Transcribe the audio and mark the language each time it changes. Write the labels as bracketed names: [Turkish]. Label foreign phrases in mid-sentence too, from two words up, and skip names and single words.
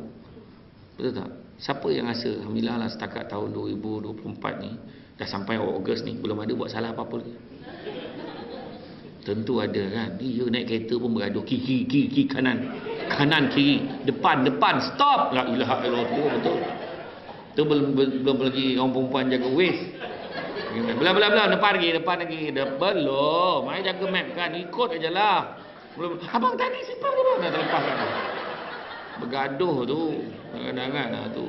[Malay] Betul tak? Siapa yang rasa alhamdulillah lah setakat tahun 2024 ni, dah sampai Ogos ni, belum ada buat salah apa-apa lagi? Tentu ada kan. Dia naik kereta pun bergaduh, kiri kanan kiri, depan stop. [Arabic] لا إله إلا الله, [Malay] betul. Tu belum lagi orang perempuan jaga waist. Belah depan lagi. Belum. Mai jaga map kan, ikut ajalah. Belum. Abang tadi simpang tu nak terlepas kan. Bergaduh tu kadang-kadang tu.